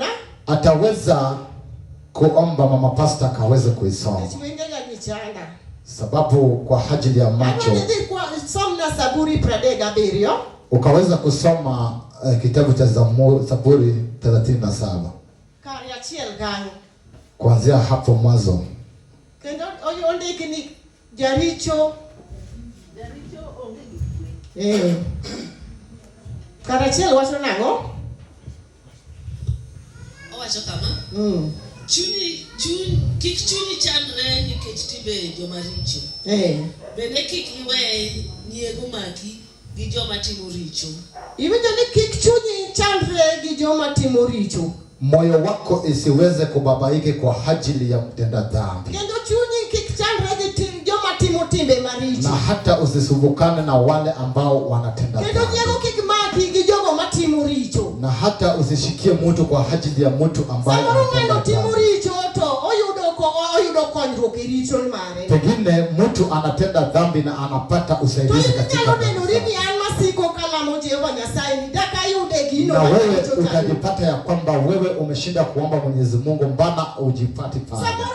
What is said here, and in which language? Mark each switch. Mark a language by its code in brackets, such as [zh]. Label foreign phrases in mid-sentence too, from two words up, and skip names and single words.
[sw] ataweza kuomba mama pastor kaweze kuisoma, sababu kwa ajili ya macho ukaweza kusoma kitabu cha Zaburi 37 kuanzia hapo mwanzo. [luo] Karachiel wacho nango? Owacho kama kik chuni chandre nikech timbe joma richo. Bende kik iwe nyiego maki gi joma timo richo. Iwinjo ni kik chuni chandre gi joma timo richo. [sw] Moyo wako isiweze kubabaike kwa ajili ya mtenda dhambi. [luo] Kendo chuni kik chandre gi joma timo timbe maricho. [sw] Na hata usisumbukane na wale ambao wanatenda dhambi. [luo] Kendo nyiego kik maki gi jogo matimo richo. [sw] Na hata usishikie mtu kwa ajili ya mtu ambaye anatenda dhambi. Pengine mtu anatenda dhambi na anapata usaidizi katika dhambi. Na wewe utajipata ya kwamba wewe umeshinda kuomba Mwenyezi Mungu, mbana ujipati pale.